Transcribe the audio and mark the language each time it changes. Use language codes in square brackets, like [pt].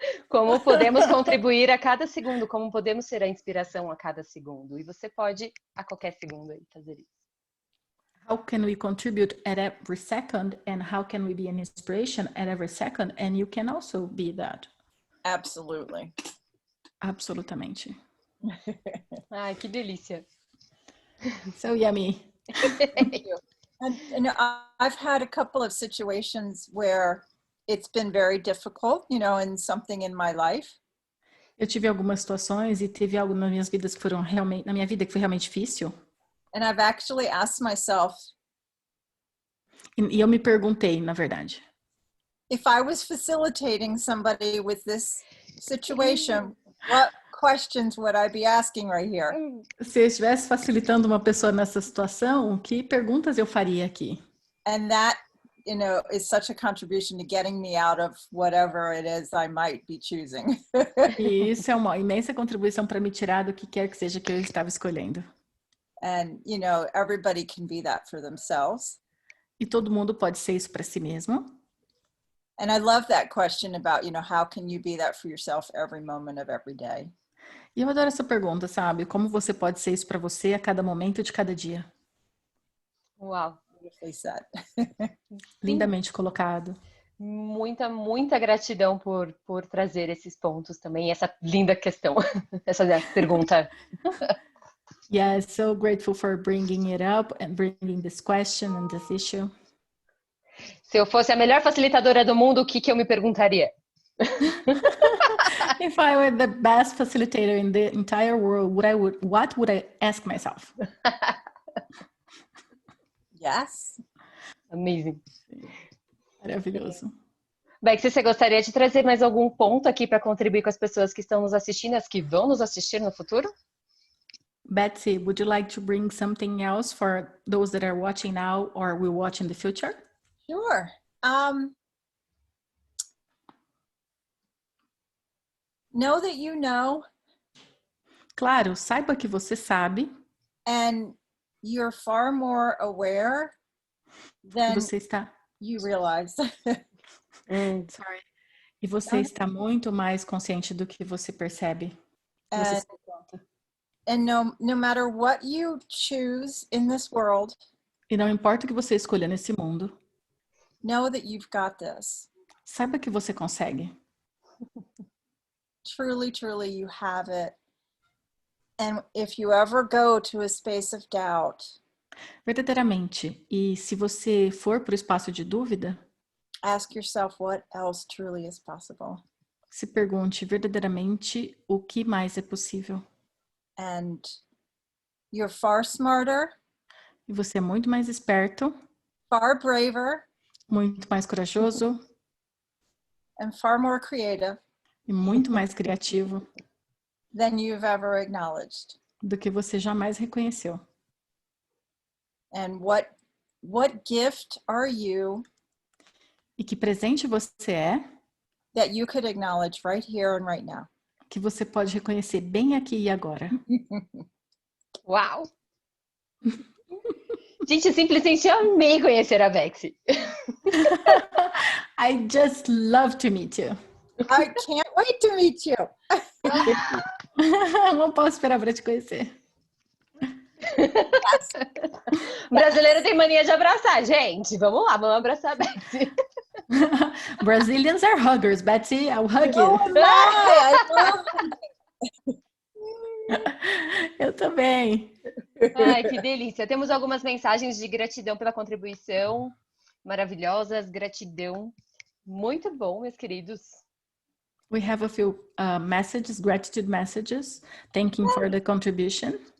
[pt] Como podemos contribuir a cada segundo, como podemos ser a inspiração a cada segundo. E você pode, a qualquer segundo, aí, fazer isso. [en] How can we contribute at every second, and how can we be an inspiration at every second? And you can also be that. Absolutely. [pt] Absolutamente. Ai, que delícia. [en] So yummy. And I've had a couple of situations where it's been very difficult, in something in my life. [pt] Eu tive algumas situações e teve algo nas minhas vidas que foram realmente, na minha vida que foi realmente difícil. [en] And I've actually asked myself. [pt] E eu me perguntei, na verdade. [en] If I was facilitating somebody with this situation, what questions would I be asking right here? [pt] Se eu estivesse facilitando uma pessoa nessa situação, que perguntas eu faria aqui? [en] And that, is such a contribution to getting me out of whatever it is I might be choosing. [pt] E isso é uma imensa contribuição para me tirar do que quer que seja que eu estava escolhendo. [en] And, everybody can be that for themselves. [pt] E todo mundo pode ser isso para si mesmo. [en] And I love that question about, how can you be that for yourself every moment of every day? [pt] E eu adoro essa pergunta, sabe? Como você pode ser isso para você a cada momento de cada dia? Uau. Lindamente colocado. Muita gratidão por trazer esses pontos também, essa linda questão, essa pergunta. [en] Yes, so grateful for bringing it up and bringing this question and this issue. [pt] Se eu fosse a melhor facilitadora do mundo, o que eu me perguntaria? [en] If I were the best facilitator in the entire world, what would I ask myself? Yes. Amazing. [pt] Maravilhoso. Betsy, você gostaria de trazer mais algum ponto aqui para contribuir com as pessoas que estão nos assistindo, as que vão nos assistir no futuro? [en] Betsy, would you like to bring something else for those that are watching now or will watch in the future? Sure. Know that you know. [pt] Claro, saiba que você sabe. [en] And you're far more aware than [pt] você está... [en] you realize. Sorry. [pt] E você está muito mais consciente do que você percebe. Você se conta. [en] And no matter what you choose in this world, [pt] e não importa o que você escolha nesse mundo, [en] know that you've got this. [pt] Saiba que você consegue. [en] Truly, truly, you have it. And if you ever go to a space of doubt, [pt] verdadeiramente. E se você for para o espaço de dúvida, [en] ask yourself what else truly is possible. [pt] Se pergunte verdadeiramente o que mais é possível. [en] And you're far smarter. [pt] E você é muito mais esperto. [en] Far braver. [pt] Muito mais corajoso. [en] And far more creative. [pt] E muito mais criativo. [en] Than you've ever acknowledged. [pt] Do que você jamais reconheceu. [en] And what gift are you? [pt] E que presente você é? [en] That you could acknowledge right here and right now. [pt] Que você pode reconhecer bem aqui e agora. Uau! Gente, simplesmente amei conhecer a Betsy. [en] I just love to meet you. I can't wait to meet you. [pt] Não posso esperar para te conhecer. [en] Yes. [pt] Brasileiro tem mania de abraçar, gente. Vamos lá, vamos abraçar a Betsy. [en] Brazilians are huggers. Betsy, I'll hug you. Oh my, I love [pt] Eu também. Ai, que delícia. Temos algumas mensagens de gratidão pela contribuição. Maravilhosas, gratidão. Muito bom, meus queridos. [en] We have a few messages, gratitude messages, thanking for the contribution.